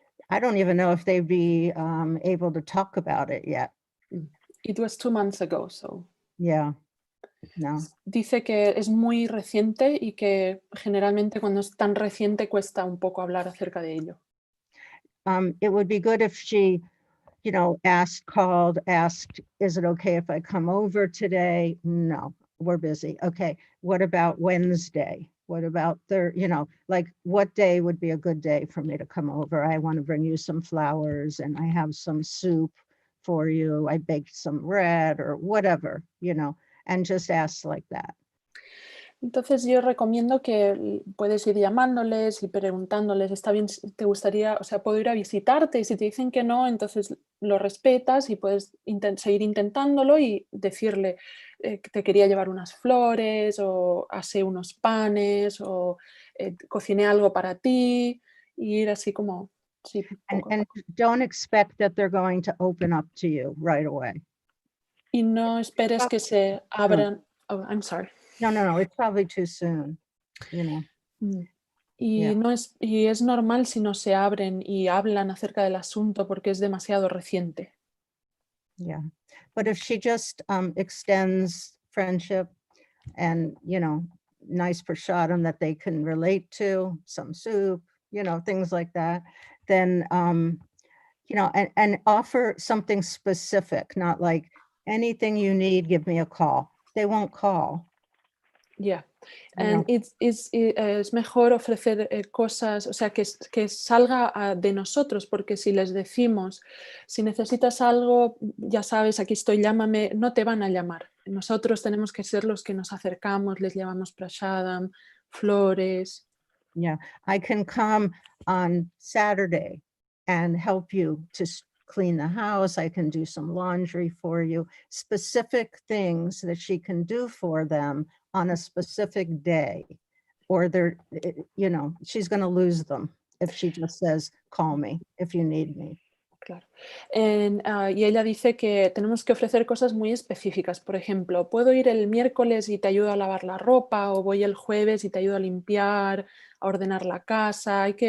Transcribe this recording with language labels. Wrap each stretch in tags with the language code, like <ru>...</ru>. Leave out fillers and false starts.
<en>I don't even know if they'd be able to talk about it yet. It was 2 months ago, so. Yeah, no.</en> <es>Dice que es muy reciente y que generalmente cuando es tan reciente cuesta un poco hablar acerca de ello.</es> <en>It would be good if she, you know, asked, is it okay if I come over today? No, we're busy. Okay, what about Wednesday? What about you know, like what day would be a good day for me to come over? I want to bring you some flowers and I have some soup for you. I baked some bread or whatever, you know, and just ask like that.</en> <es>Entonces yo recomiendo que puedes ir llamándoles y preguntándoles, está bien, te gustaría, o sea, puedo ir a visitarte, y si te dicen que no, entonces lo respetas y puedes seguir intentándolo y decirle que te quería llevar unas flores o asé unos panes o cociné algo para ti, y ir así como, sí, poco a</es> <en>And</en> <es>poco.</es> <en>don't expect that they're going to open up to you right away.</en> <es>Y no esperes que se abran,</es> <en>oh, I'm sorry. No, it's probably too soon, you know.</en> <es>Y, y es normal si no se abren y hablan acerca del asunto porque es demasiado reciente.</es> <en>Yeah, but if she just extends friendship and, you know, nice prasadam that they can relate to, some soup, you know, things like that, then, you know, and offer something specific, not like anything you need, give me a call. They won't call. Yeah, and</en> <es>es mejor ofrecer cosas, o sea, que salga de nosotros, porque si les decimos, si necesitas algo, ya sabes, aquí estoy, llámame, no te van a llamar. Nosotros tenemos que ser los que nos acercamos, les llevamos prasadam, flores.</es> <en>Yeah, I can come on Saturday and help you to clean the house. I can do some laundry for you, specific things that she can do for them on a specific day, or they're, you know, she's going to lose them if she just says, call me if you need me.</en> <es>Claro. Y ella dice que tenemos que ofrecer cosas muy específicas. Por ejemplo, puedo ir el miércoles y te ayudo a lavar la ropa, o voy el jueves y te ayudo a limpiar, a ordenar la casa.</es>